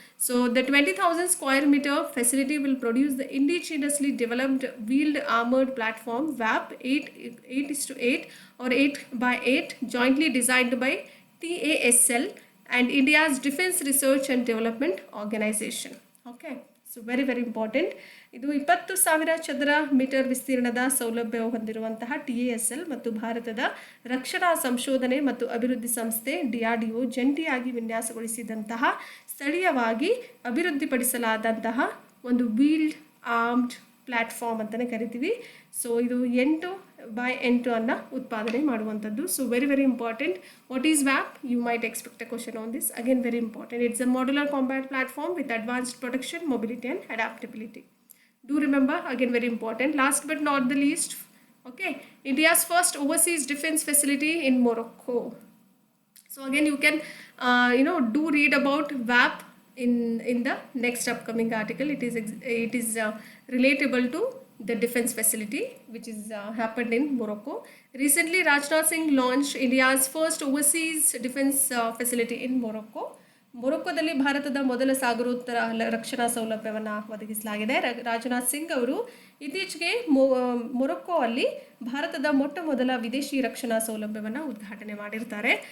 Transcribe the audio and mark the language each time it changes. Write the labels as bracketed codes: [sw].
[en] So the 20,000 square meter facility will produce the indigenously developed wheeled armored platform VAP 8:8 or 8x8 jointly designed by TASL and India's Defense Research and Development Organization. Okay, so very, very important. [kn] ಇದು 20,000 ಚದರ metre ವಿಸ್ತೀರ್ಣದ ಸೌಲಭ್ಯವು ಹೊಂದಿರುವಂತಹ TASL ಮತ್ತು ಭಾರತದ ರಕ್ಷಣಾ ಸಂಶೋಧನೆ ಮತ್ತು ಅಭಿವೃದ್ಧಿ ಸಂಸ್ಥೆ DRDO ಜಂಟಿಯಾಗಿ ವಿನ್ಯಾಸಗೊಳಿಸಿದಂತಹ ಸ್ಥಳೀಯವಾಗಿ ಅಭಿವೃದ್ಧಿಪಡಿಸಲಾದಂತಹ ಒಂದು ವೀಲ್ಡ್ ಆರ್ಮ್ಡ್ ಪ್ಲ್ಯಾಟ್ಫಾರ್ಮ್ ಅಂತಲೇ ಕರಿತೀವಿ. ಸೊ ಇದು 8x8 ಅನ್ನು ಉತ್ಪಾದನೆ ಮಾಡುವಂಥದ್ದು. [en] So very important. What is ವ್ಯಾಪ್? You might expect a question on this. Again very important. It's a modular combat platform with advanced protection, mobility and adaptability. Do remember, again very important. Last but not the least, okay, India's first overseas defense facility in Morocco. So again you can do read about WAP in the next upcoming article. It is relatable to the defense facility which is happened in Morocco. Recently Rajnath Singh launched India's first overseas defense facility in Morocco. [kn] ಮೊರೊಕ್ಕೋದಲ್ಲಿ ಭಾರತದ ಮೊದಲ ಸಾಗರೋತ್ತರ ರಕ್ಷಣಾ ಸೌಲಭ್ಯವನ್ನು ಒದಗಿಸಲಾಗಿದೆ. ರಾಜನಾಥ್ ಸಿಂಗ್ ಅವರು ಇತ್ತೀಚೆಗೆ ಮೊರೊಕ್ಕೋ ಅಲ್ಲಿ ಭಾರತದ ಮೊದಲ ವಿದೇಶಿ ರಕ್ಷಣಾ ಸೌಲಭ್ಯವನ್ನು ಉದ್ಘಾಟನೆ ಮಾಡಿರ್ತಾರೆ.